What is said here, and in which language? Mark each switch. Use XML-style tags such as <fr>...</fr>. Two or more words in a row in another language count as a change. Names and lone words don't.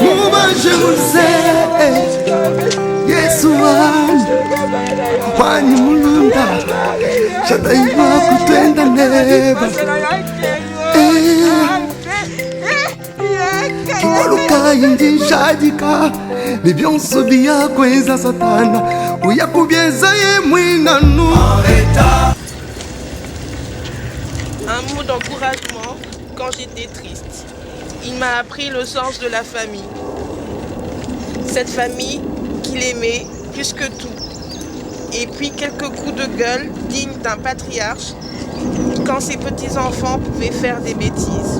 <lu>mubashi muluse Yesu wani mulunda Shata iwa kutenda neba Kiwaluka indi shadika ni byonso biyakweza satana uyakubyeza ye mwinanu.</lu> <fr>Un mot d'encouragement quand j'étais triste. Il m'a appris le sens de la famille. Cette famille qu'il aimait plus que tout. Et puis quelques coups de gueule dignes d'un patriarche quand ses petits-enfants pouvaient faire des bêtises.</fr>